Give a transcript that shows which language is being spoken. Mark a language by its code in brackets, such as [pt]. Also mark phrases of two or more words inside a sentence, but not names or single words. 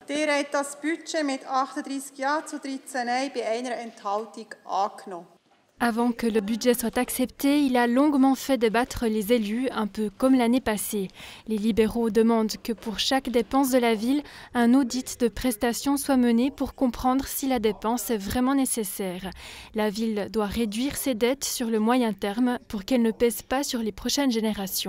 [de] Ihr habt das Budget mit 38 Ja zu 13 Nein bei einer Enthaltung angenommen. [fr] Avant que le budget soit accepté, il a longuement fait débattre les élus, un peu comme l'année passée. Les libéraux demandent que pour chaque dépense de la ville, un audit de prestations soit mené pour comprendre si la dépense est vraiment nécessaire. La ville doit réduire ses dettes sur le moyen terme pour qu'elles ne pèsent pas sur les prochaines générations.